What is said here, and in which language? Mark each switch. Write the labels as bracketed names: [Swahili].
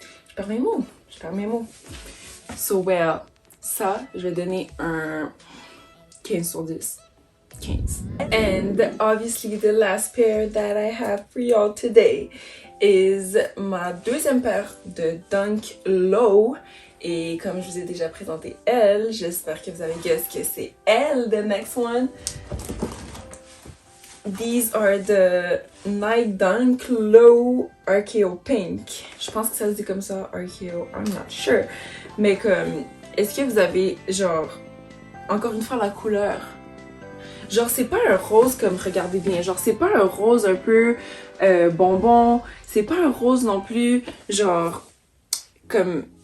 [French] Je perds mes mots. So well, ça, je vais donner un 15 sur 10. 15. [English] And obviously the last pair that I have for y'all today is [French] ma deuxième paire de [English] Dunk Low. [French] Et comme je vous ai déjà présenté elle, j'espère que vous avez guess que c'est elle, [English] the next one. These are the Nike Dunk Low RKO Pink. [French] Je pense que ça se dit comme ça, RKO, [English] I'm not sure. [French] Mais comme, est-ce que vous avez genre... Encore une fois, la couleur. Genre, c'est pas un rose comme, regardez bien, genre, c'est pas un rose un peu bonbon. C'est pas un rose non plus, genre, comme...